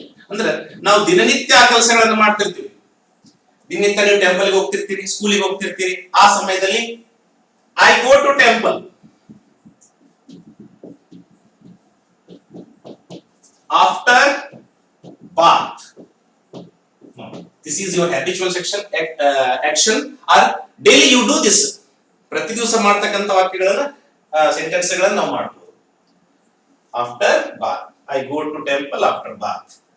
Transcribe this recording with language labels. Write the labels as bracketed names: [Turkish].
[Kannada] ಅಂದ್ರೆ ನಾವು ದಿನನಿತ್ಯ ಆ ಕೆಲಸಗಳನ್ನು ಮಾಡ್ತಿರ್ತೀವಿ. ದಿನನಿತ್ಯ ನೀವು ಟೆಂಪಲ್ಗೆ ಹೋಗ್ತಿರ್ತೀರಿ, ಸ್ಕೂಲಿಗೆ ಹೋಗ್ತಿರ್ತೀರಿ. ಆ ಸಮಯದಲ್ಲಿ [English] I go to temple after bath. This is your habitual action or daily you do this. [Kannada] ಪ್ರತಿ ದಿವಸ ಮಾಡ್ತಕ್ಕಂತ ವಾಕ್ಯಗಳನ್ನ ಸೆಂಟೆನ್ಸ್ಗಳನ್ನ ನಾವು ಮಾಡಬಹುದು. [English] After bath, I go to temple after bath.